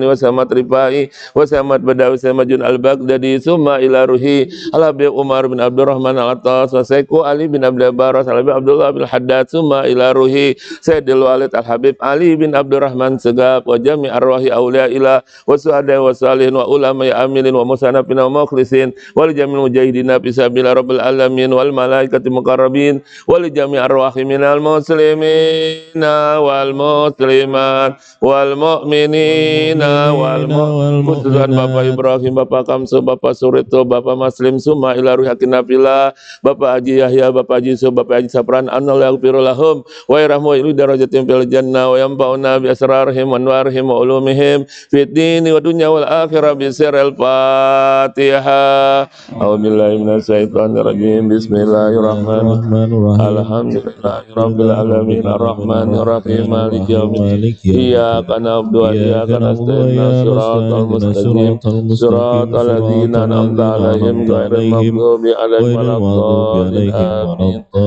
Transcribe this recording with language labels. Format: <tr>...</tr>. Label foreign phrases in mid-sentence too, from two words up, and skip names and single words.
<ar>wa Sayyid Rifai wa Sayyid Badawi Sayyid Majun al-Baghdadi summa ila ruhi Al-Habib Umar bin Abdurrahman al-Attas wa Sayyid Ali bin Abdul Baras al-Habib Abdullah bin Haddad ثم إلى روح سيدي الوالد al-Habib Ali bin Abdurrahman Segaf وجميع أرواح الأولياء إلى والشهداء والصالحين والعلماء يا عاملين والمصنفين والمخلصين وجميع المجاهدين في سبيل الله رب العالمين والملائكة المقربين وجميع أرواح من المسلمين والمسلمات والمؤمنين والمؤمنات. Bapak Ibrahim, Bapak Kamsu, Bapak Surito, Bapak Maslim ثم إلى روح Hakim Nafila, Bapak Haji Yahya, Bapak Haji Yusuf, Bapak Haji Sapran، أن يغفر لهم ويرحم يعلي درجاتهم في الجنة وينفعنا بأسرارهم وأنوارهم وعلومهم في الدين ودنيا والآخرة بسر الفاتحة. أعوذ بالله من الشيطان الرجيم. بسم الله الرحمن الرحيم. الحمد لله رب العالمين الرحمن الرحيم مالك يوم الدين. إياك نعبد وإياك نستعين. صراط المستقيم صراط الذين أنعمت عليهم غير المغضوب عليهم ولا الضالين.</ar>